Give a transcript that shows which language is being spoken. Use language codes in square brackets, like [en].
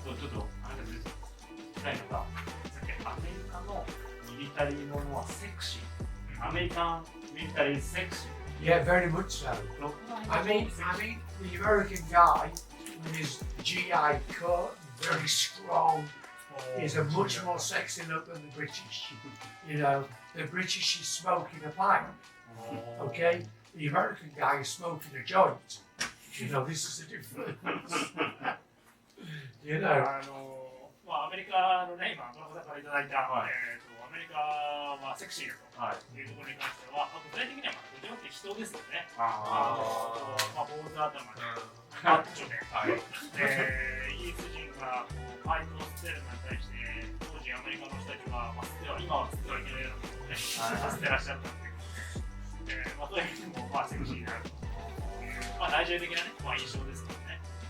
[ja] 一個ちょっと聞きたいのが、さっきアメリカのミリタリーものはセクシー。アメリカンミリタリーセクシー。 [en] Yeah, very much so. I mean, the American guy with his GI cut, very strong, is a much more sexy look than the British. You know, the British is smoking a pipe. Okay, the American guy is smoking a joint. You know, this is a difference. You know. [ja] アメリカのね、今、この方からいただいた、アメリカはセクシーだというところに関しては、具体的にはどちらかというと人ですよね。坊主頭で、マッチョで、イギリス人がパイプを捨てるのに対して、当時アメリカの人たちは、今は捨てはいけないようなことをね、捨てらっしゃったっていうことで、そういう意味でもセクシーになるという、内情的なね、印象ですからね。